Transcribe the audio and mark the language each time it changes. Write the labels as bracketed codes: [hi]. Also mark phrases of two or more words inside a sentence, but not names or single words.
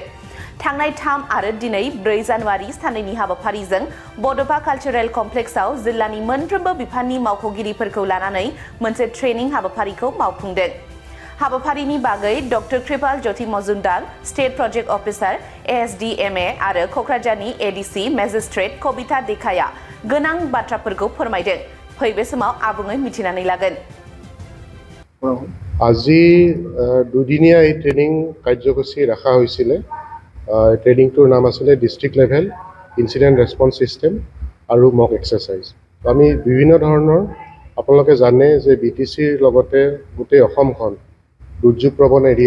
[brx] थांनाय 3 आरो दिनै 4 जानुवारि साननैनि हाबाफारिजों बड'फा कालचारेल कमप्लेक्सआव जिल्लानि मोनफ्रोमबो बिफाननि मावख'गिरिफोरखौ लानानै मोनसे ट्रेनिं हाबाफारिखौ मावफुंदों। हाबाफारिनि बागै डक्टर कृपाल ज्योति मजुमदार [en] State Project Officer [brx] ASDMA आरो क'क्राझारनि ADC मेजिस्ट्रेट कबिता देखाया गोनां बाथ्राफोरखौ फोरमायदों। फैगौ समाव आबुङै मिथिनानै लागोन। [as] আজি দুদিনীয়া এই ট্ৰেইনিং কাৰ্যসূচী ৰখা হৈছিল। ট্ৰেইনিংটোৰ নাম আছিল ডিষ্ট্ৰিক্ট লেভেল ইনচিডেণ্ট ৰেছপন্স ছিষ্টেম আৰু মক এক্সাৰচাইজ। আমি বিভিন্ন ধৰণৰ আপোনালোকে জানে যে BTCৰ লগতে গোটেই অসমখন দুৰ্যোগ প্ৰৱণ এৰিয়া।